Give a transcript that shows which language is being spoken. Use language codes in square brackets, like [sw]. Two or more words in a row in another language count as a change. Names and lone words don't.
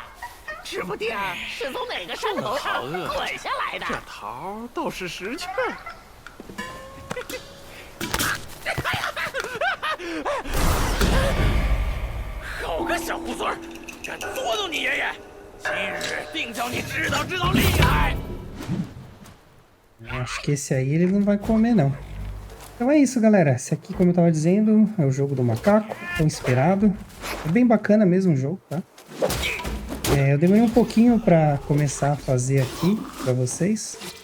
[zh] 指不定是从哪个山头上滚下来的。这桃倒是识趣儿。好个小猢狲，敢捉弄你爷爷！今日定叫你知道厉害！ [pt] Acho que esse aí ele não vai comer, não. Então é isso, galera. Esse aqui, como eu tava dizendo, é o jogo do macaco, tão esperado. É bem bacana mesmo o jogo, tá? Eu demorei um pouquinho pra começar a fazer aqui pra vocês.